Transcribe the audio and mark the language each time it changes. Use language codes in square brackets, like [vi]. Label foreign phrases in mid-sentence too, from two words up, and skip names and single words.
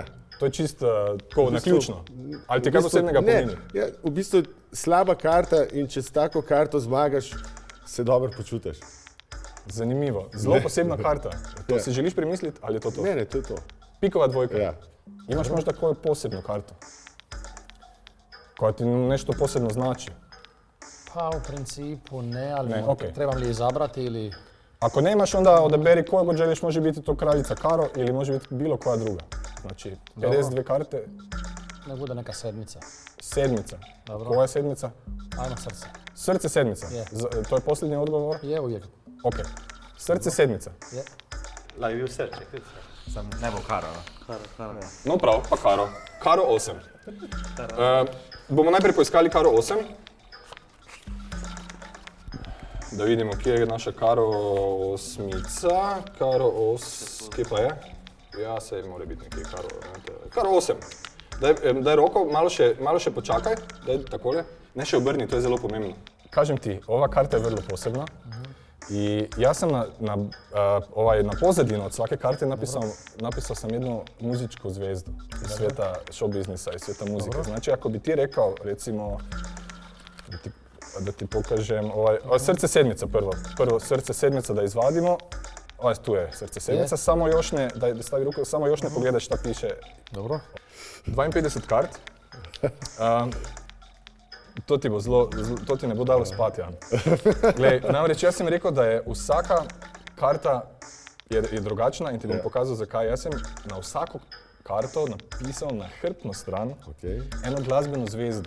[sl] To je čisto tako naključno. Ali ti kaj posebnega pomeni? Ja, v bistvu slaba karta in če s tako karto zmagaš, se dobro počutiš. Zanimivo. Zelo posebna karta. To si želiš premisliti ali je to to? Ne, to je to. Pikova dvojka. Ja. [hr] Imaš možda koju posebnu kartu? Koja ti nešto posebno znači? Pa u principu ne, ali Ne, okej. trebam li izabrati ili... Ako nemaš, onda odaberi koju god želiš, može biti to kraljica Karo ili može biti bilo koja druga. Znači, 52 karte, Ne bude neka sedmica. sedmica. Dobro. Koja je sedmica? Ajmo srce. Srce sedmica. Je. To je posljednji odgovor? Je uvijek. Ok. Srce sedmica. [sl] Lahko je bil srček, sam ne bo karo. No prav, pa karo. Karo 8. Bomo najprej poiskali karo 8. Da vidimo, kje je naša karo osmica. Karo 8, kje pa je? Ja, sej mora biti nekje karo. Karo 8. Daj roko, malo še počakaj, daj takole. Ne še obrni, to je zelo pomembno. [hr] Kažem ti, ova karta je vrlo posebna. I jaz sem na pozadino od svake karte napisal sam jednu muzičku zvezdu iz svijeta show biznisa, iz svijeta muzike. Znači, ako bi ti rekao, recimo, da ti pokažem, srce sedmica prvo srce sedmica da izvadimo, tu je srce sedmica, samo još ne, da stavi ruku, samo još ne pogledaj šta piše. Dobro. [sl] 52 kart. To ti ne bo dalo spati, Jan. Glej, namreč jaz sem rekel, da je vsaka karta je drugačna in ti bom pokazal, zakaj. Jaz sem na vsako karto napisal na hrbtno stran eno glasbeno zvezdo.